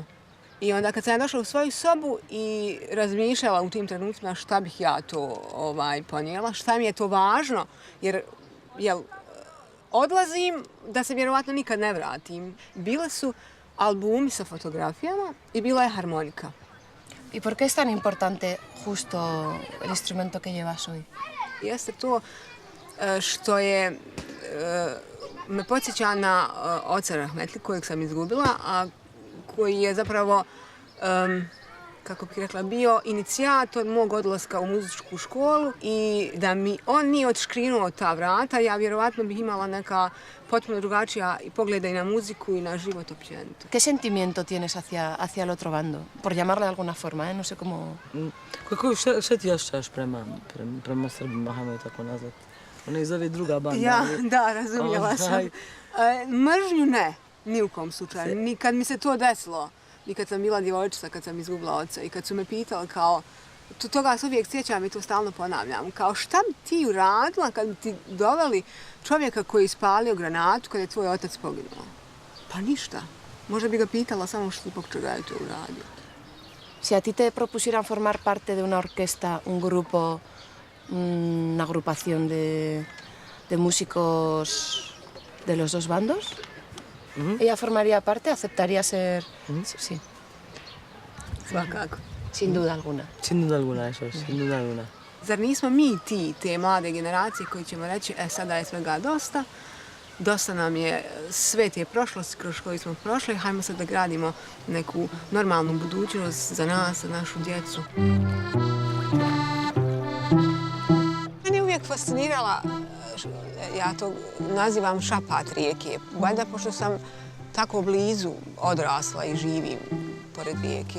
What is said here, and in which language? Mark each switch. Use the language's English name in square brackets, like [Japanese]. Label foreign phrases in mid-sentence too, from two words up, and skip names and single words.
[Bosnian] I onda kad sam ja došla u svoju sobu i razmišljala u tim trenucima šta bih ja to ponijela, šta mi je to važno, jer odlazim da se vjerovatno nikad ne vratim. Bile su albumi sa fotografijama i bila je harmonika. [Spanish] ¿Y por qué es tan importante justo el instrumento que llevas hoy? [Bosnian] Jeste to što me podsjeća na oca Rahmetli kojeg sam izgubila, a koji je zapravo, kako bih rekla, bio inicijator mog odlaska u muzičku školu i da mi on nije odškrinuo ta vrata, ja vjerovatno bih imala neka potpuno drugačija pogleda i na muziku i na život općenito. [Spanish] ¿Qué sentimiento tienes hacia el otro bando? Por llamarle de alguna forma, no sé cómo... [Bosnian] Šta ti osjećaš prema Srbima, hajmo je tako nazvati? Ona izove druga banda. Da, razumjela sam. Mržnju ne, ni u kom slučaju. Ni kad mi se to desilo, i kad sam bila djevojčica, kad sam izgubila oca i kad su me pitali kao, toga se uvijek sjećam i to stalno ponavljam, kao šta bi ti uradila kad bi ti doveli čovjeka koji je ispalio granatu kad je tvoj otac poginuo? Pa ništa. Možda bi ga pitala samo što zbog čega je to uradio. [Spanish] Si a ti te propusieran formar parte de una orquesta, un grupo, una agrupación de músicos de los dos bandos. ¿Ella formaría parte? ¿Aceptaría ser...? Sí. [Bosnian] Svakako. [Spanish] Sin duda alguna. Sin duda alguna, eso es, sin duda alguna. [Bosnian] Zar nismo mi ti, te mlade generacije koji ćemo reći, sada je svega dosta, dosta nam je sve te prošlosti kroz koju smo prošli, hajmo sad da gradimo neku normalnu budućnost za nas, za našu djecu. Mene je uvijek fascinirala, ja to nazivam šapat rijeke, valjda pošto sam tako blizu odrasla i živim pored rijeke.